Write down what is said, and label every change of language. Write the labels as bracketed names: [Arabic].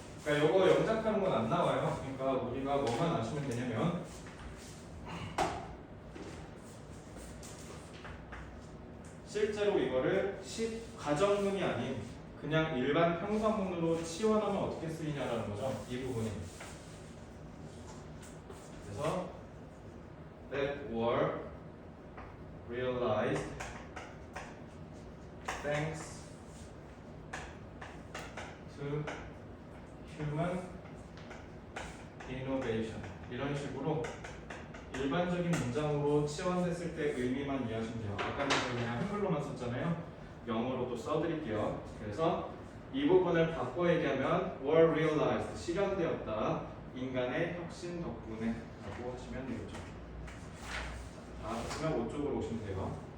[Korean] 그러니까 이거 영작하는 건 안 나와요. 그러니까 우리가 뭐만 아시면 되냐면 실제로 이거를 가정문이 아닌 그냥 일반 평사문으로 치환하면 어떻게 쓰이냐라는 거죠. 이 부분이. 그래서 [English] that were realized thanks to human innovation. [Korean] 이런 식으로 일반적인 문장으로 치환됐을 때 의미만 이해하시면 돼요. 아까는 그냥 한글로만 썼잖아요. 영어로도 써드릴게요. 그래서 이 부분을 바꿔 얘기하면 were realized, 실현되었다. 인간의 혁신 덕분에 라고 하시면 되겠죠. 자, 그러면 5쪽으로 오시면 돼요.